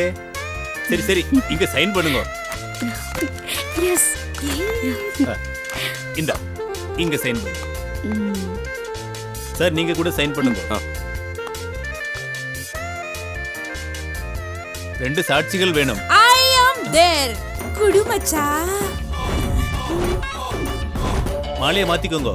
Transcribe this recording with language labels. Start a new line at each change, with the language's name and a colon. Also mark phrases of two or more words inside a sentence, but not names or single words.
Tamil: சரி சரி, இங்க சைன் பண்ணுங்க. எஸ். இந்த இங்க சைன் பண்ணுங்க. சார் நீங்க கூட சைன் பண்ணுங்க. 2 சாட்சிகள் வேணும்.
English: I am there.
Tamil: குடு மச்சா. மாலையை மாத்திக்கோங்க.